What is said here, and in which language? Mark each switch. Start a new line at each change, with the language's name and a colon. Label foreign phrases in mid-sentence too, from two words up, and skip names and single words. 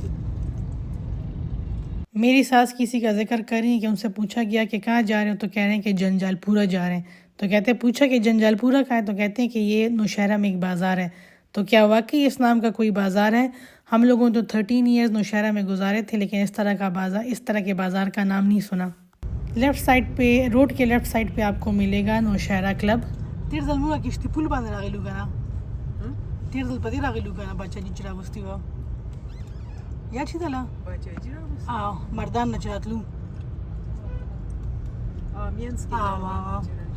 Urdu: میری ساس کسی کا ذکر کر رہی ہے کہ ان سے پوچھا گیا کہ کہاں جا رہے ہو، تو کہہ رہے ہیں کہ جنجال پورا جا رہے ہیں، تو کہتے ہیں پوچھا کہ جنجال پورا کہاں ہے، تو کہتے ہیں کہ یہ نوشہرہ میں ایک بازار ہے۔ تو کیا واقعی اس نام کا کوئی بازار ہے؟ ہم لوگوں تو 13 ایئرز نوشہرہ میں گزارے تھے، لیکن اس طرح کے بازار کا نام نہیں سنا۔
English: left side
Urdu: پہ، روڈ کے
English: left side
Urdu: پہ آپ کو ملے گا نوشہرہ کلب۔
Pashto: تیر ځل موږ کشتي پول باندې راغلو کنه، تیر ځل په دې راغلو کنه باچا جی چې راغوستي وه، یاد شي تله باچا جی راغوستي مردان نه چې راتلو مینځ کې